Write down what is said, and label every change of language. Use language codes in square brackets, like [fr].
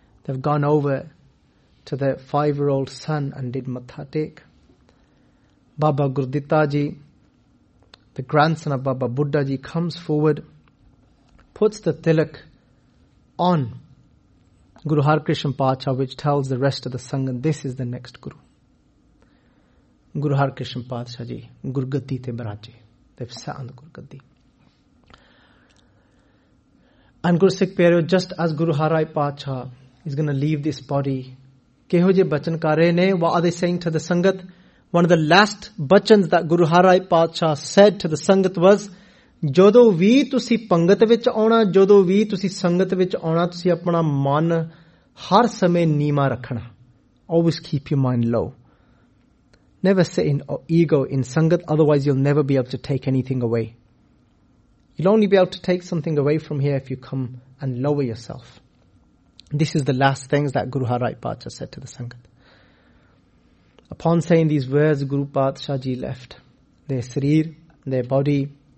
[en] They've gone over to their 5-year-old son and did Matha Tek. Baba Gurditta Ji, the grandson of Baba Buddha Ji, comes forward, puts the tilak on Guru Har Krishna Pacha, which tells the rest of the Sangha, this is the next Guru. [pa] ਗੁਰੂ ਹਰ ਕ੍ਰਿਸ਼ਨ ਪਾਚਾ ਜੀ, ਗੁਰਗੱਦੀ ਤੇ ਬਰਾਜੇ, [en] they've sat on the Gurgaddi. And Guru Sikh Pyareo, just as Guru Har Rai Pacha is going to leave this body, [pa] Keho Je Bachan Kare Ne, [en] what are they saying to the Sangat? One of the last bachans that Guru Har Rai Paatshah said to the Sangat was, [pa] ਜੋਦੋ ਵੀ ਤੁਸੀ ਪੰਗਤ ਵਿਚ ਆਉਣਾ, ਜੋਦੋ ਵੀ ਤੁਸੀ ਸੰਗਤ ਵਿਚ ਆਉਣਾ, ਤੁਸੀ ਅਪਣਾ ਮਨ ਹਰ ਸਮੇ ਨੀਮਾ ਰੱਖਣਾ। [en] Always keep your mind low. Never sit in ego in sangat, otherwise you'll never be able to take anything away. You'll only be able to take something away from here if you come and lower yourself. This is the last things that Guru Har Rai Paatshah said to the Sangat. Upon saying these words, Guru Paatshah Ji left their sarir, their body.